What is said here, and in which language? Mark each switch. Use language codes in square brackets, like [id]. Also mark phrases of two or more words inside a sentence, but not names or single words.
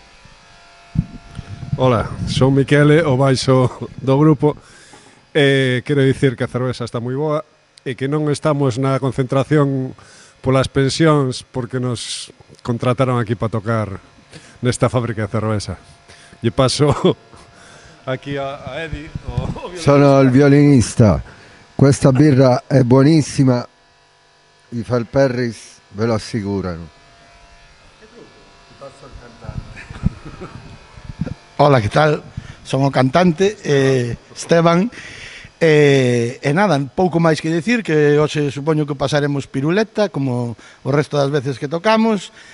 [gl] Ola, son Miquele, o baixo do grupo. Quero dicir que a cerveza está moi boa e que non estamos na concentración polas pensións porque nos contrataron aquí para tocar nesta fábrica de cerveza. E paso aquí a Eddie. [it] Sono il violinista. Questa birra è buonissima. I Falperris ve lo assicurano. [gl] Ola, que tal? Son o cantante, Esteban. E nada, pouco máis que decir, que hoxe supoño que pasaremos piruleta, como o resto das veces que tocamos.